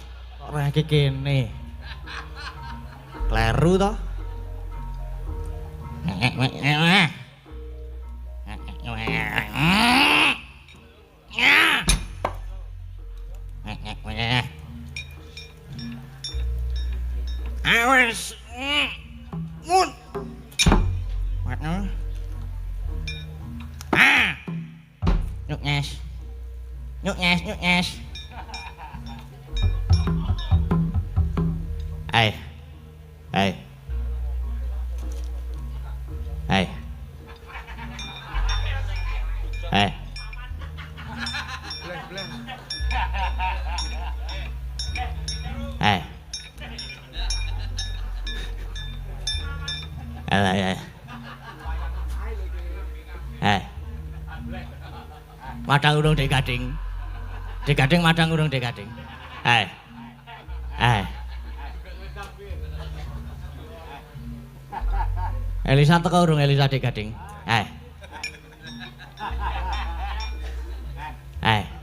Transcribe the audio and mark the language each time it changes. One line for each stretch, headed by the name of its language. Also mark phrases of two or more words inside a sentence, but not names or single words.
Javanese: Ora iki kene. Kleru to? Awas. Mun. Ah. Nhuk nyes. Nhuk nyes, nhuk nyes. Hai. Hai. Hai. Hai. Hai. Hai. Hai. Madang urung Dek Gading. Dek Gading madang urung Dek Gading. Hai. Hai. Elisa teko urung Elisa Dek Gading. Hai. Hai.